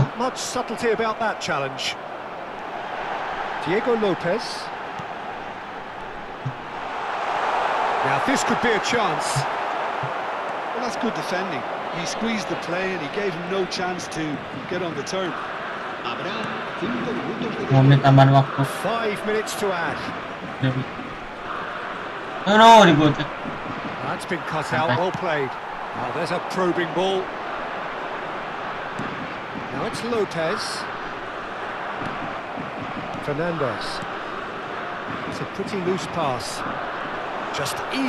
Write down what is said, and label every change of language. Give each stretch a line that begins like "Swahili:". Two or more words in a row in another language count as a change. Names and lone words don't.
English: Not much subtlety about that challenge. Diego Lopez. Now this could be a chance. Well, that's good defending. He squeezed the play and he gave him no chance to get on the turn.
Spanish: Habrá 5 minutos de
Indonesian: Menit tambahan waktu.
English: 5 minutes to add. No, ribut. That's been cut out, well played. Now there's a probing ball. Now it's Lopez. Fernandez. It's a pretty loose pass. Just easy